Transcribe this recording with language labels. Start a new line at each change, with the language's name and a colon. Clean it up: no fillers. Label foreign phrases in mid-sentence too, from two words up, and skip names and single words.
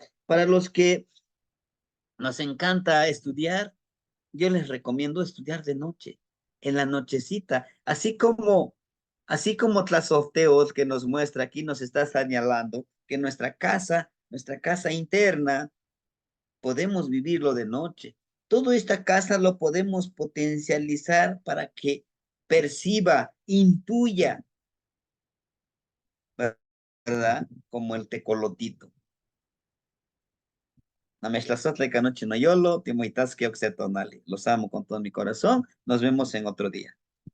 Spanish: Para los que nos encanta estudiar, yo les recomiendo estudiar de noche, en la nochecita, así como Tlazolteotl que nos muestra aquí, nos está señalando que nuestra casa interna, podemos vivirlo de noche. Toda esta casa lo podemos potencializar para que perciba, intuya, ¿verdad? Como el tecolotito.
Nahuatl languages: Nameshlazotle canoche noyolo, timoitasque oxetonali.
Spanish: Los amo con todo mi corazón. Nos vemos en otro día.